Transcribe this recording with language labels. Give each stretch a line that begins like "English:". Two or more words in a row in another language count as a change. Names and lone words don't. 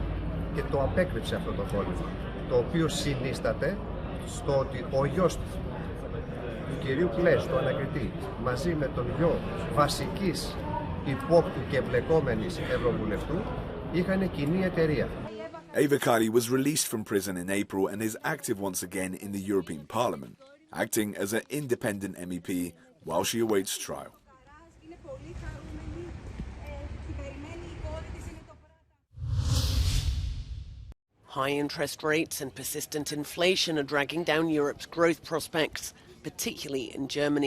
Greek: Και το απέκρυψε αυτό το κόλλημα. Το οποίο συνίσταται στο ότι ο γιος του κυρίου Κλες, του ανακριτή, μαζί με τον γιο βασικής υπόπτου και εμπλεκόμενης ευρωβουλευτού, είχαν κοινή εταιρεία.
English: Eva Kaili was released from prison in April and is active once again in the European Parliament, acting as an independent MEP while she awaits trial. High interest rates and persistent inflation are dragging down Europe's growth prospects, particularly in Germany.